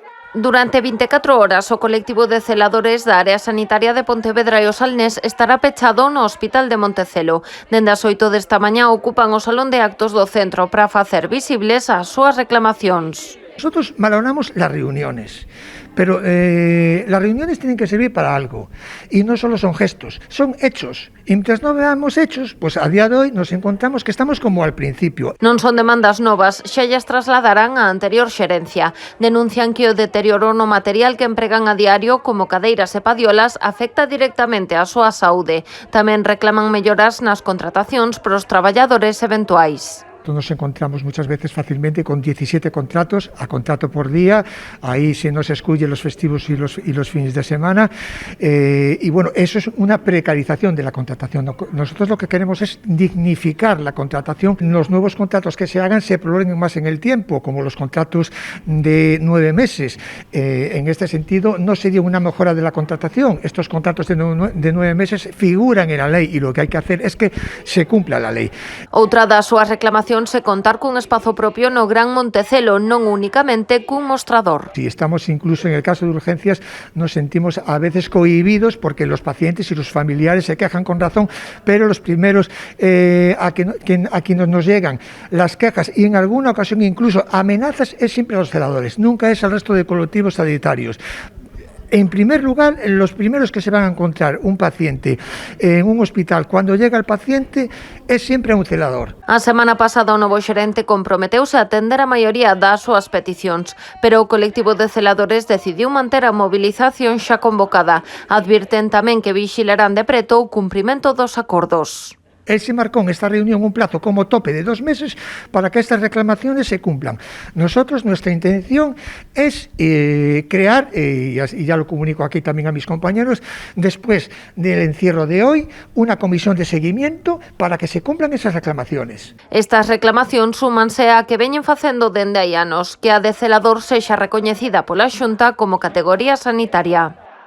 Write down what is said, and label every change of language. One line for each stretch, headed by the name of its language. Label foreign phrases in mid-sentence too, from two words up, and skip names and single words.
Galician: Durante 24 horas, o colectivo de celadores da área sanitaria de Pontevedra e o Salnés estará pechado no Hospital de Montecelo. Dende as 8 desta mañá ocupan o salón de actos do centro para facer visibles as súas reclamacións.
Spanish: Nosotros valoramos las reuniones, pero las reuniones tienen que servir para algo y no solo son gestos, son hechos. Y mientras no veamos hechos, pues a día de hoy nos encontramos que estamos como al principio.
Galician: Non son demandas novas, xa llas trasladarán á anterior xerencia. Denuncian que o deterioro no material que empregan a diario, como cadeiras e padiolas, afecta directamente á súa saúde. Tamén reclaman melloras nas contratacións para os traballadores eventuais.
Spanish: Nos encontramos muchas veces fácilmente con 17 contratos a contrato por día, ahí se nos excluyen los festivos y los fines de semana, y bueno, eso es una precarización de la contratación. Nosotros lo que queremos es dignificar la contratación. Los nuevos contratos que se hagan se prolonguen más en el tiempo, como los contratos de 9 meses. En este sentido, no sería una mejora de la contratación. Estos contratos de 9 meses figuran en la ley y lo que hay que hacer es que se cumpla la ley.
Galician: Outra das súas reclamacións se contar cun espazo propio no Gran Montecelo, non únicamente cun mostrador.
Spanish: Si estamos incluso en el caso de urgencias, nos sentimos a veces cohibidos porque los pacientes y los familiares se quejan con razón, pero los primeros a quienes nos llegan las quejas y en alguna ocasión incluso amenazas es siempre a los celadores, nunca es al resto de colectivos sanitarios. En primer lugar, los primeros que se van a encontrar un paciente en un hospital cuando llega el paciente es siempre un celador.
Galician: A semana pasada o novo xerente comprometeuse a atender a maioría das súas peticións, pero o colectivo de celadores decidiu manter a movilización xa convocada. Advirten tamén que vixilarán de preto o cumprimento dos acordos.
Spanish: Él se marcó en esta reunión un plazo como tope de 2 meses para que estas reclamaciones se cumplan. Nosotros, nuestra intención es crear, y ya lo comunico aquí también a mis compañeros, después del encierro de hoy, una comisión de seguimiento para que se cumplan esas reclamaciones.
Galician: Estas reclamacións súmanse a que veñen facendo dende hai anos, que a de celador sexa recoñecida pola Xunta como categoría sanitaria.